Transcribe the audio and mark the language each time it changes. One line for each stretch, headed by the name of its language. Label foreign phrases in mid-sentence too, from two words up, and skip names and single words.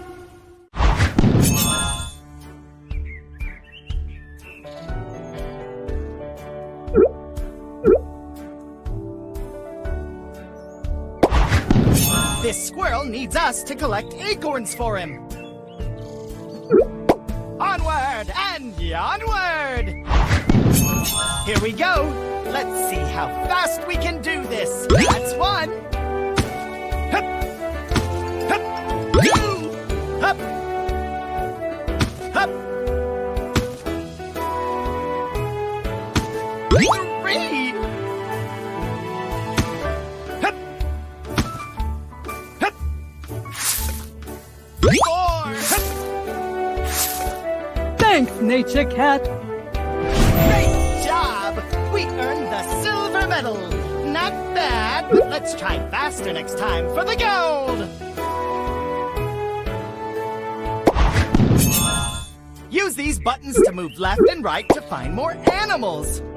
English: This squirrel needs us to collect acorns for him. Onward and onward! Here we go. Let's see how fast we can do this. That's one. Hup. Hup. Two. Hup. Hup. Three. Hup. Hup. Four. Hup. Thanks, Nature Cat. Great job! We earned the silver medal. Not bad, but let's try faster next time for the gold! Use these buttons to move left and right to find more animals.